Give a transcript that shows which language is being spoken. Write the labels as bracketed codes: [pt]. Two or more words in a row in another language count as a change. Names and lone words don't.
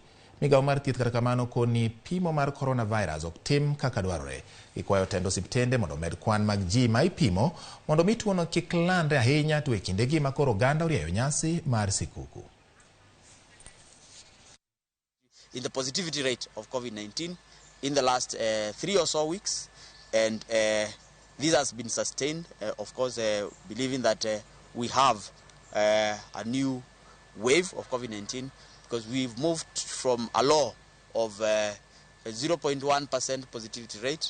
[luo] Migawo mar thieth kata kamano koni pimo mar coronavirus ok tim kaka dwarore. Ikwayo tendo osiptende mondo med kwan mag ji ma ipimo mondo mi tuono kik landre ahinya to e kindegi ma koro oganda orieyo nyasi mar sikuku. [en] in the positivity rate of COVID-19 in the last 3 or so weeks, and this has been sustained, of course, believing that we have a new wave of COVID-19, because we've moved from a low of 0.1% positivity rate.